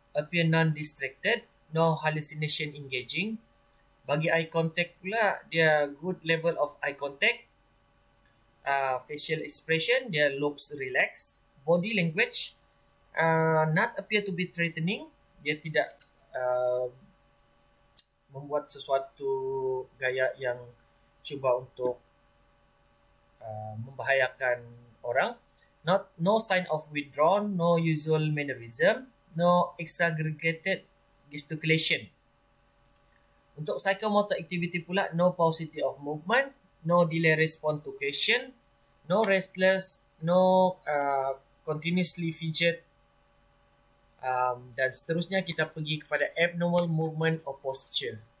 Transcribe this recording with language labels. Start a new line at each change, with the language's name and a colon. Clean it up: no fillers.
English: Appear non-distracted, no hallucination engaging.
Malay: Bagi
English: eye contact
Malay: pula, dia
English: good level of eye contact. Facial expression,
Malay: dia
English: looks relaxed. Body language, not appear to be threatening.
Malay: Dia tidak membuat sesuatu gaya yang cuba untuk membahayakan orang.
English: No sign of withdrawn, no usual mannerism, no exaggerated gesticulation.
Malay: Untuk
English: psychomotor activity
Malay: pula,
English: no paucity of movement, no delay response to question, no restless, no continuously fidget,
Malay: dan seterusnya kita pergi kepada
English: abnormal movement or posture.